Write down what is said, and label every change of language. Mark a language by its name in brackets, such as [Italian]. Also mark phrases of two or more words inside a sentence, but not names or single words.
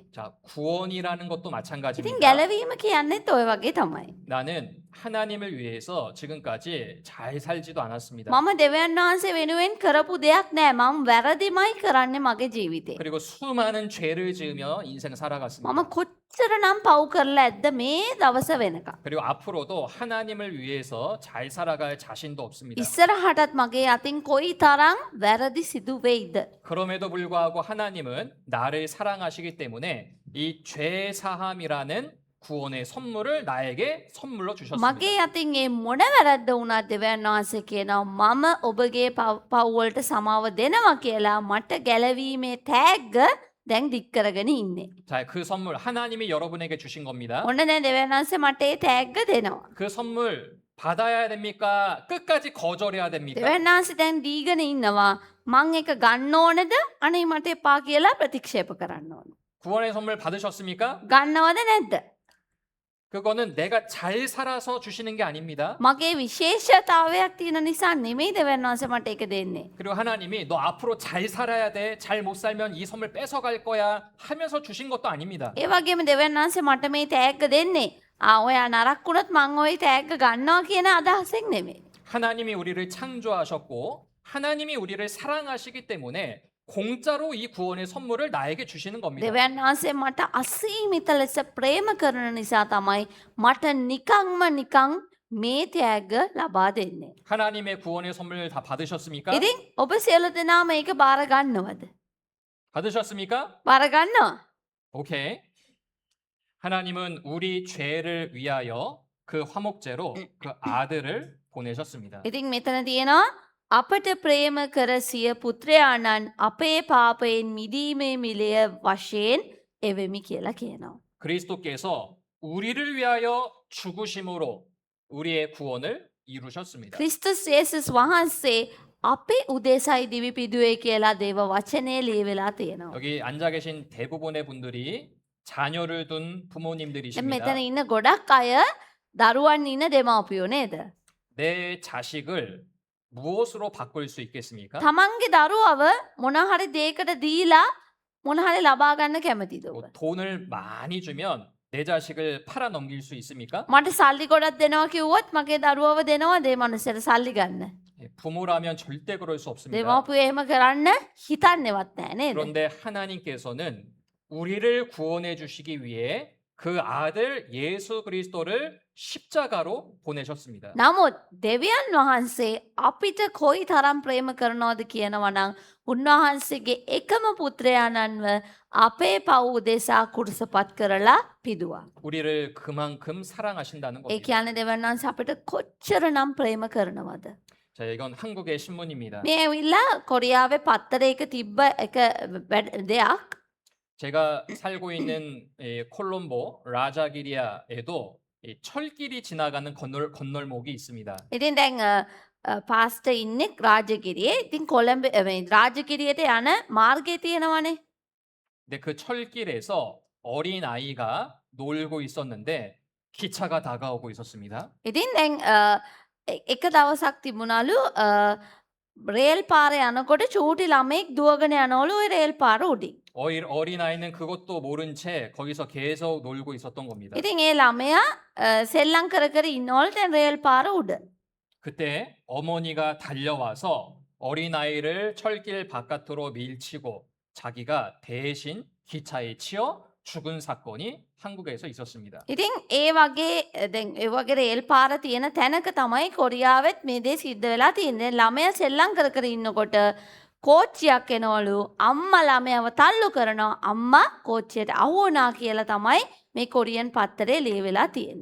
[Korean] 자, 구원이라는 것도 [Sinhala] ඉතින් [Korean] 마찬가지입니다. [Sinhala] ගැලවීම කියන්නේත් ඔය වගේ තමයි. [Korean] 나는 하나님을 위해서 지금까지 잘 살지도 않았습니다. [Sinhala] මම දෙවියන් වහන්සේ වෙනුවෙන් කරපු දෙයක් නෑ. මම වැරදිමයි කරන්නේ මගේ ජීවිතේ. [Korean] 그리고 수많은 죄를 지으며 인생 살아갔습니다. [Sinhala] මම කොච්චරනම් පව් කරලා ඇද්ද මේ දවස වෙනකම්. [Korean] 그리고 앞으로도 하나님을 위해서 잘 살아갈 자신도 없습니다. [Sinhala] ඉස්සරහටත් මගේ අතින් කොයි තරම් වැරදි සිදු වෙයිද? [Korean] 그럼에도 불구하고 하나님은 나를 사랑하시기 때문에 이 죄 사함이라는 구원의 선물을 나에게 선물로 주셨습니다. [Sinhala] මගේ අතින් ඒ මොන වැරද්ද වුණත් දෙවියන් වහන්සේ කියනවා මම ඔබගේ පව් වලට සමාව දෙනවා කියලා මට ගැලවීමේ තෑග්ග දැන් දික් කරගෙන ඉන්නේ. [Korean] 자, 그 선물 하나님이 여러분에게 주신 겁니다. [Sinhala] ඔන්න දැන් දෙවියන් වහන්සේ මට ඒ තෑග්ග දෙනවා. [Korean] 그 선물 받아야 됩니까? 끝까지 거절해야 됩니까? [Sinhala] දෙවියන් වහන්සේ දැන් දීගෙන ඉන්නවා. මං එක ගන්න ඕනේද? අනේ මට එපා කියලා ප්‍රතික්ෂේප කරන්න ඕන. [Korean] 구원의 선물 받으셨습니까? [Sinhala] ගන්නවද නැද්ද? [Korean] 그거는 내가 잘 살아서 주시는 게 아닙니다. [Sinhala] මගේ විශේෂතාවයක් තියෙන නිසා නෙමෙයි දෙවියන් වහන්සේ මට ඒක දෙන්නේ. [Korean] 그리고 하나님이 너 앞으로 잘 살아야 돼. 잘 못 살면 이 선물 뺏어갈 거야 하면서 주신 것도 아닙니다. [Sinhala] ඒ වගේම දෙවියන් වහන්සේ මට මේ තෑග්ග දෙන්නේ. ඔයා නරක් වුණොත් මං ওই තෑග්ග ගන්නවා කියන අදහසෙන් නෙමෙයි. [Korean] 하나님이 우리를 창조하셨고 하나님이 우리를 사랑하시기 때문에 공짜로 이 구원의 선물을 나에게 주시는 겁니다. [Sinhala] දෙවියන් වහන්සේ මට අසීමිත ලෙස ප්‍රේම කරන නිසා තමයි මට නිකන් මේ තෑග්ග ලබා දෙන්නේ. [Korean] 하나님의 구원의 선물 다 받으셨습니까? [Sinhala] ඉතින් ඔබ සියලු දෙනා මේක බාර ගන්නවද? [Korean] 받으셨습니까? [Sinhala] බාර ගන්නවා. [Korean] 오케이. 하나님은 우리 죄를 위하여 그 화목제로 그 아들을 보내셨습니다. [Sinhala] ඉතින් මෙතන තියෙනවා අපට ප්‍රේම කර සිය පුත්‍රයාණන් අපේ පාපයෙන් මිදීමේ මිලය වශයෙන් එවෙමි කියලා කියනවා. [Korean] 그리스도께서 우리를 위하여 죽으심으로 우리의 구원을 이루셨습니다. [Sinhala] ක්‍රිස්තුස් යේසුස් වහන්සේ අපේ උදෙසයි දිවි පිදුවේ කියලා දේව වචනේ ලියවිලා තියෙනවා. [Korean] 여기 앉아 계신 대부분의 분들이 자녀를 둔 [Sinhala] දැන් [Korean] 부모님들이십니다. [Sinhala] මෙතන ඉන්න ගොඩක් අය දරුවන් ඉන්න දෙමව්පියෝ නේද? [Korean] 내 자식을 무엇으로 바꿀 수 있겠습니까? [Sinhala] තමන්ගේ දරුවව මොන හරි දෙයකට දීලා මොන හරි ලබා ගන්න කැමතිද [Korean] 뭐 [Sinhala] ඔබ? [Korean] 돈을 많이 주면 내 자식을 팔아 넘길 수 있습니까? [Sinhala] මට සල්ලි ගොඩක් දෙනවා කිව්වොත් මගේ දරුවව දෙනවා ඒ මනුස්සයට සල්ලි ගන්න. [Korean] 예, 부모라면 절대 그럴 수 없습니다. [Sinhala] දෙමව්පියෝ එහෙම කරන්න හිතන්නේවත් නැහැ නේද? [Korean] 그런데 하나님께서는 우리를 구원해 주시기 위해 그 아들 예수 그리스도를 십자가로 보내셨습니다. [Sinhala] නමුත් දෙවියන් වහන්සේ අපිට කොයි තරම් ප්‍රේම කරනවද කියනවා නම් උන්වහන්සේගේ එකම පුත්‍රයාණන්ව අපේ පව් උදෙසා කුරුසපත් කරලා පිදුවා. [Korean] 우리를 그만큼 사랑하신다는 [Sinhala] ඒ [Korean] 겁니다. [Sinhala] කියන්නේ දෙවියන් වහන්සේ අපිට කොච්චරනම් ප්‍රේම කරනවද? [Korean] 자, 이건 한국의 신문입니다. [Sinhala] මේ ඇවිල්ලා කොරියාවේ පත්තරයක තිබ්බ එක දෙයක්. [Korean] 제가 살고 있는 콜롬보 라자기리아에도 이 철길이 지나가는 건널목이 있습니다. [Sinhala] ඉතින් දැන් පාස්ටර් ඉන්නේ රාජගිරියේ. ඉතින් කොළඹ රාජගිරියට යන මාර්ගය තියෙනවනේ. [Korean] 근데 그 철길에서 어린 아이가 놀고 있었는데 기차가 다가오고 있었습니다. [Sinhala] ඉතින් දැන් එක දවසක් තිබුණලු රේල් පාරේ යනකොට චූටි ළමෙක් දුවගෙන යනවලු ওই රේල් පාර උඩින්. [Korean] 어린 아이는 그것도 모른 채 거기서 계속 놀고 있었던 겁니다. [Sinhala] ඉතින් ඒ ළමයා සෙල්ලම් කර කර ඉන්නවලු දැන් රේල් පාර උඩ. [Korean] 그때 어머니가 달려와서 어린 아이를 철길 바깥으로 밀치고 자기가 대신 기차에 치여 죽은 사건이 한국에서 있었습니다. [Sinhala] ඉතින් ඒ වගේ දැන් ඒ වගේ රේල් පාර තියෙන තැනක තමයි කොරියාවෙත් මේ දේ සිද්ධ වෙලා තියෙන්නේ. ළමයා සෙල්ලම් කර කර ඉන්නකොට කෝච්චියක් එනවලු. අම්මා ළමයාව තල්ලු කරනවා. අම්මා කෝච්චියට අහු වුණා කියලා තමයි මේ කොරියන් පත්තරේ ලියවිලා තියෙන්නේ.